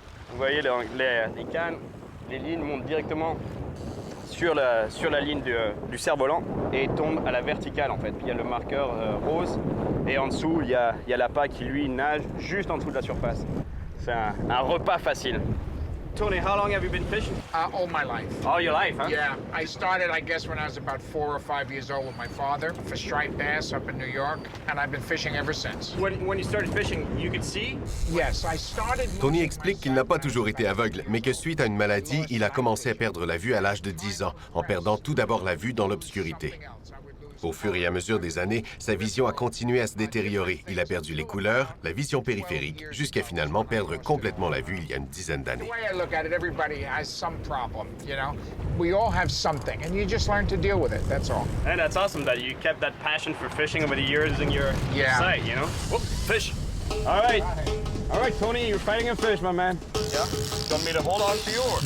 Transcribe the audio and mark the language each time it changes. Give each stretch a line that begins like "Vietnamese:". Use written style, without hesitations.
French: Vous voyez les cannes, les lignes montent directement sur la ligne du cerf-volant et tombent à la verticale en fait. Puis il y a le marqueur rose et en dessous il y a l'appât qui lui nage juste en dessous de la surface. C'est un repas facile.
English: Tony, how long have you been fishing? All my life. All your life, huh? Yeah, I started, I guess, when I was about 4 or 5 years old with my father for striped bass up in New York, and I've been fishing ever since. When you started fishing, you could see? Yes, I started.
French: Tony explique qu'il n'a pas toujours été aveugle, mais que suite à une maladie, il a commencé à perdre la vue à l'âge de 10 ans, en perdant tout d'abord la vue dans l'obscurité. Au fur et à mesure des années, sa vision a continué à se détériorer. Il a perdu les couleurs, la vision périphérique, jusqu'à finalement perdre complètement la vue il y a une dizaine d'années.
English: The way I look at it, everybody has some problem, you know? We all have something, and you just learn to deal with it, that's all. And that's awesome that you kept that passion for fishing over the years in your sight, you know? Whoop, fish. All right, Tony, you're fighting a fish, my man. Yeah. Want me to hold on to yours?